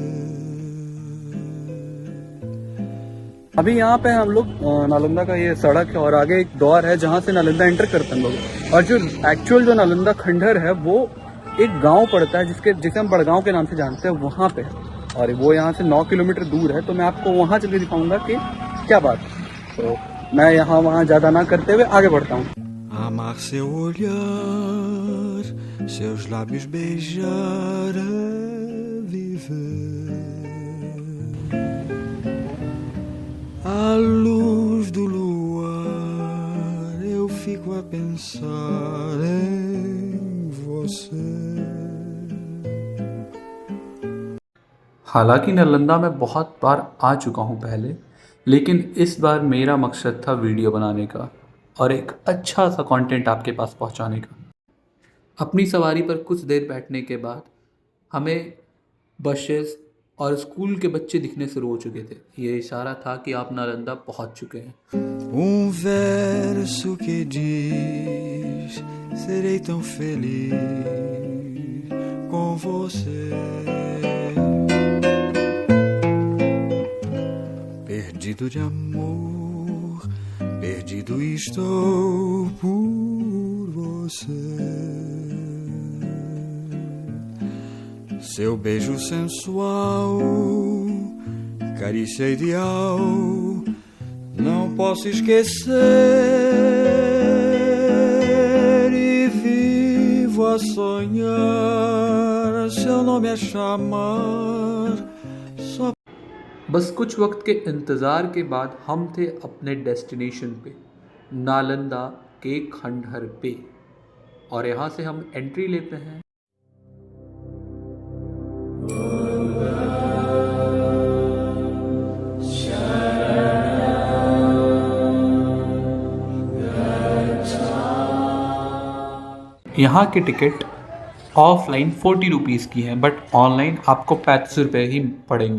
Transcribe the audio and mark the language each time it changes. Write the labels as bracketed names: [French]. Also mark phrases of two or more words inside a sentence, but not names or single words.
[Hindi] अभी यहाँ पे हम लोग नालंदा का ये सड़क है और आगे एक द्वार है जहाँ से नालंदा एंटर करते हैं हम लोग। और जो एक्चुअल जो नालंदा खंडहर है वो एक गांव पड़ता है जिसे हम बड़गांव के नाम से जानते हैं, वहाँ पे है। और वो यहाँ से 9 किलोमीटर दूर है, तो मैं आपको वहाँ चल के दिखाऊंगा कि क्या बात है। तो मैं यहाँ वहाँ ज्यादा ना करते हुए आगे बढ़ता हूँ। [Portuguese] Amar seu olhar, seus lábios beijar, é viver. À luz do luar, eu fico a pensar em você. [Hindi] हालांकि नालंदा में बहुत बार आ चुका हूँ पहले, लेकिन इस बार मेरा मकसद था वीडियो बनाने का और एक अच्छा सा कंटेंट आपके पास पहुंचाने का। अपनी सवारी पर कुछ देर बैठने के बाद हमें बसेस और स्कूल के बच्चे दिखने शुरू हो चुके थे। ये इशारा था कि आप नालंदा पहुंच चुके हैं। [Portuguese] Verso que diz: serei tão feliz com você. Perdido de amor, perdido estou por você. Seu beijo sensual, carícia ideal, não posso esquecer, e vivo a sonhar seu nome a chamar. [Hindi] बस कुछ वक्त के इंतज़ार के बाद हम थे अपने डेस्टिनेशन पे, नालंदा के खंडहर पे। और यहाँ से हम एंट्री लेते हैं। यहाँ की टिकट ऑफलाइन 40 रुपीज़ की है, [English] but online [Hindi] आपको 35 रुपये ही पड़ेंगे।